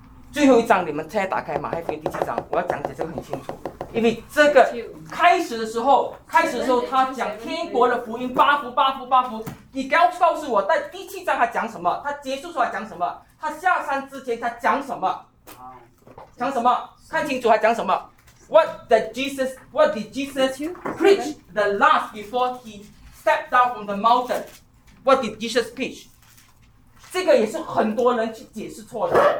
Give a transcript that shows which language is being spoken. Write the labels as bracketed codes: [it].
[zh] 最后一章你们现在打开马太福音第七章，我要讲解这个很清楚，因为这个开始的时候他讲天国的福音，八福八福八福，你要告诉我在第七章他讲什么，他结束时候他讲什么，他下山之前他讲什么，讲什么，看清楚他讲什么。 [en] What did Jesus preach the last before he stepped down from the mountain? What did Jesus preach? [zh] 这个也是很多人去解释错的。